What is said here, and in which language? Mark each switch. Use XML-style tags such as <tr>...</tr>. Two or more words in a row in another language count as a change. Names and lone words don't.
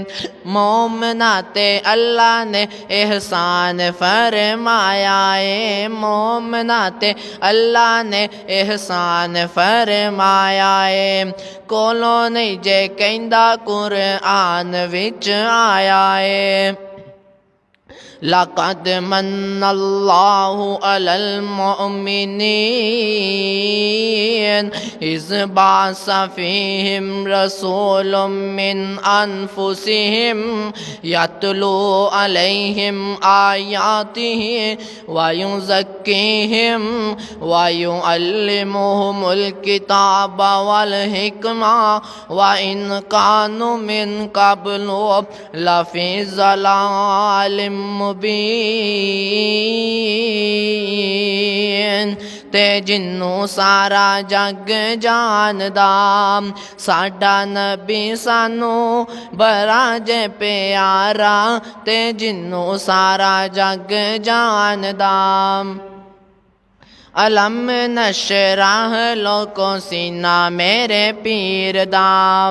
<pa>مومناں تے اللہ نے احسان فرمایا ہے. مومناں تے اللہ نے احسان فرمایا ہے. کولوں نہیں جے کہندا قرآن وچ آیا ہے.</pa> <ar>لقد من الله على المؤمنين إذ بعث فيهم رسولا من أنفسهم يتلو عليهم آياته ويزكيهم ويعلمهم الكتاب والحكمة وإن كانوا من قبل لفي ضلال مبين</ar> <pa>تے جنوں سارا جگ جاندا. ساڈا نبی سانوں بڑا جے پیارا تے جنوں سارا جگ جاندا.</pa> <ar>ألم نشرح</ar> <pa>لوکو سینہ میرے پیر دام.</pa>